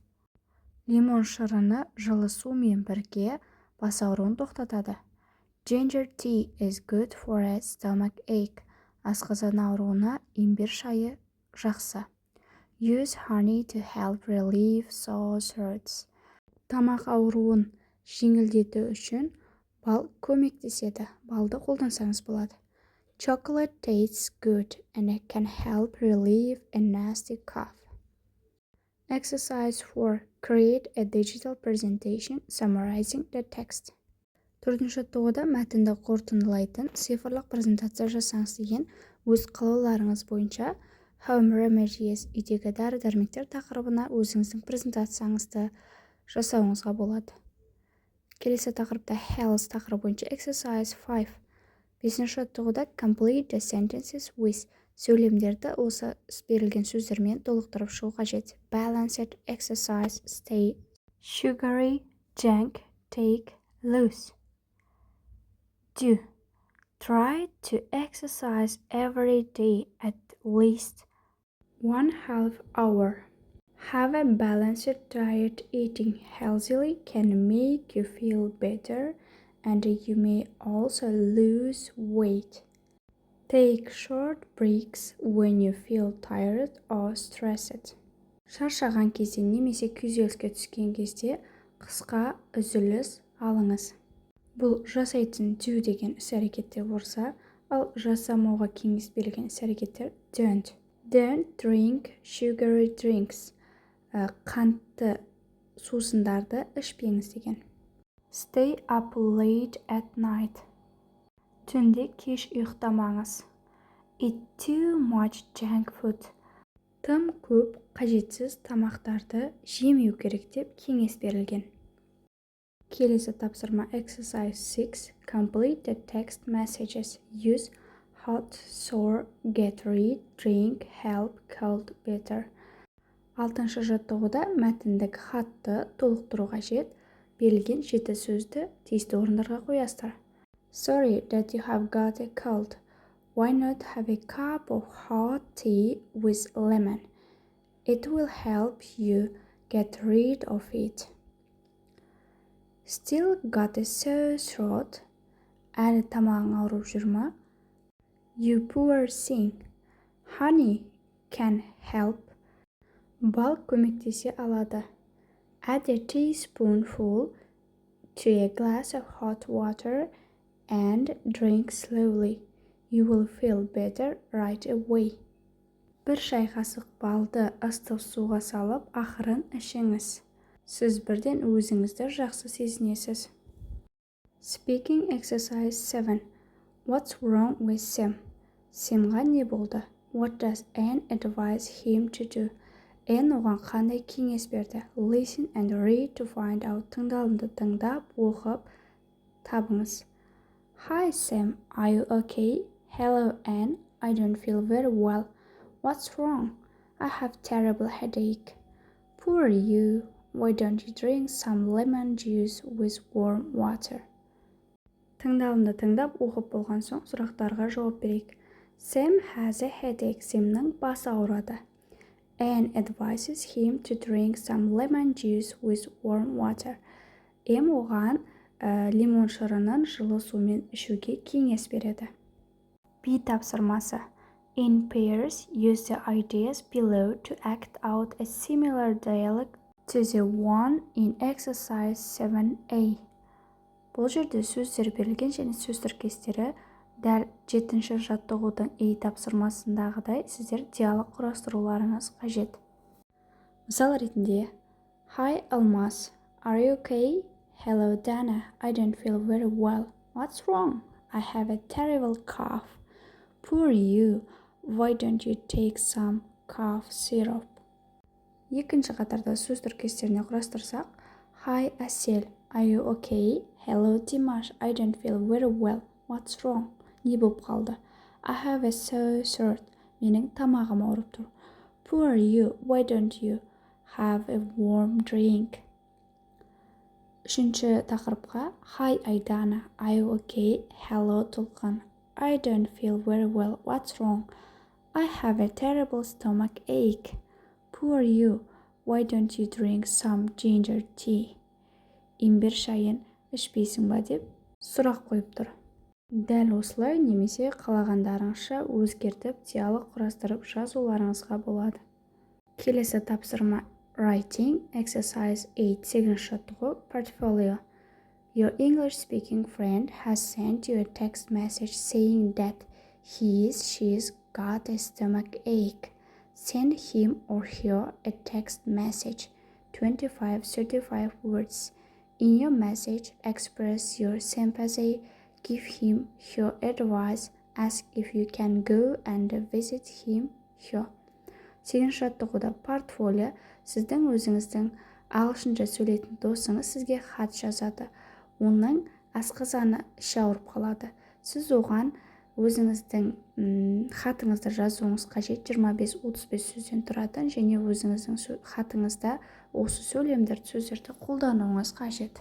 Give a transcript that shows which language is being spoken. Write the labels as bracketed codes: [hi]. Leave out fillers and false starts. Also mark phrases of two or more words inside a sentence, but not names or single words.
[kk] Лимон шырыны жылы сумен бірге бас ауруын тоқтатады. [en] Ginger tea is good for a stomach ache. [kk] Асқазан ауруына имбир шайы жақсы. [en] Use honey to help relieve sore throats. [kk] Тамақ ауруын жеңілдету үшін бал көмектеседі. Балды қолдансаңыз болады. [en] Chocolate tastes good and it can help relieve a nasty cough. Exercise 4. Create a digital presentation summarizing the text. [kk] Төртінші жаттығуда мәтінді қорытындылайтын цифрлық презентация жасаңыз деген өз қалауларыңыз бойынша [en] Home remedies, [kk] үйдегі дәрі-дәрмектер тақырыбына өзіңіздің презентацияңызды жасауыңызға болады. Келесі тақырыпта health тақырыбы бойынша exercise 5. Бесінші жаттығуда [en] complete the sentences with. [kk] Сөйлемдерді осы берілген сөздермен толықтырып шығу қажет. [en] Balanced exercise, stay sugary, junk, take, lose. Do. Try to exercise every day at least 1/2 hour. Have a balanced diet. Eating healthily can make you feel better and you may also lose weight. Take short breaks when you feel tired or stressed. [kk] Шаршаған кезде немесе күйзеліске түскен кезде қысқа үзіліс алыңыз. Бұл жасайтын do деген іс-әрекеттер болса, ал жасамауға кеңес берілген іс-әрекеттер don't. [en] Don't drink sugary drinks. [kk] Қантты сусындарды ішпеңіз деген. [en] Stay up late at night. [kk] Түнде кеш ұйықтамаңыз. [en] Eat too much junk food. [kk] Тым көп қажетсіз тамақтарды жемеу керек деп кеңес берілген. Келесі тапсырма exercise 6. [en] Complete the text messages. Use hot, sour, get rid, drink, help, cold, better. [kk] 6-шы жаттығуда мәтіндік хатты толықтыру қажет. Берілген 7 сөзді тиісті орындарға қоясыздар. [en] Sorry that you have got a cold. Why not have a cup of hot tea with lemon? It will help you get rid of it. Still got a sore throat? [kk] Әлі тамағың ауырып жүр ма? [en] You poor thing. Honey can help. [kk] Бал көмектесе алады. [en] Add a teaspoonful to a glass of hot water and drink slowly. You will feel better right away. [kk] Бір шай қасық балды ыстық суға салып, ақырын ішіңіз. Сіз бірден өзіңізді жақсы сезінесіз. [en] Speaking exercise 7. What's wrong with Sam? [kk] Сэмға не болды? [en] What does Anne advise him to do? [kk] Anne оған қандай кеңес берді? [en] Listen and read to find out. [kk] Тыңдалымды тыңдап, оқып, табыңыз. [en] Hi Sam, are you okay? Hello Anne, I don't feel very well. What's wrong? I have terrible headache. Poor you. Why don't you drink some lemon juice with warm water? [kk] Тыңдалымды тыңдап, оқып болған соң сұрақтарға жауап берейік. [en] Sam has a headache. [kk] Сэмнің басы ауырады. [en] Anne advises him to drink some lemon juice with warm water. [kk] Эм оған лимон шырынын жылы сумен ішуге кеңес береді. B тапсырмасы. [en] In pairs, use the ideas below to act out a similar dialogue to the one in exercise 7a. [kk] Бұл жерде сөздер берілген және сөз тіркестері дәл 7-ші жаттығудың A тапсырмасындағыдай сіздер диалог құрастыруларыңыз қажет. Мысал ретінде, [en] Hi Almas, are you okay? Hello Dana, I don't feel very well. What's wrong? I have a terrible cough. Poor you. Why don't you take some cough syrup? [kk] Екінші қатарда сөз тіркестеріне құрастырсақ, Hi Asel, [en] are you okay? Hello Dimash, I don't feel very well. What's wrong? [kk] Не болып қалды? [en] I have a sore throat. [kk] Менің тамағым ауырып тұр. [en] Poor you, why don't you have a warm drink? [kk] Үшінші тақырыпқа, [en] Hi Aidana, are you okay? Hello Tulqan, I don't feel very well. What's wrong? I have a terrible stomach ache. Poor you, why don't you drink some ginger tea? [kk] Имбір шайын ішпейсің ба деп сұрақ қойып тұр. Дәл осылай немесе қалағандарыңызша өзгертіп диалог құрастырып жазуларыңызға болады. Келесі тапсырма [en] Writing exercise 8 [kk] 8-ші жаттығу portfolio. [en] Your English speaking friend has sent you a text message saying that she's got a stomach ache. Send him or her a text message, 25-35 words. In your message, express your sympathy, give him her advice, ask if you can go and visit him, her. [kk] 8-ші жаттығуда портфолио сіздің өзіңіздің ағылшынша сөйлейтін досыңыз сізге хат жазады. Оның асқазаны іші ауырып қалады. Сіз оған өзіңіздің хатыңызды жазуыңыз қажет 25-35 сөзден тұратын және өзіңіздің хатыңызда осы сөйлемдерді сөздерді қолдануыңыз қажет.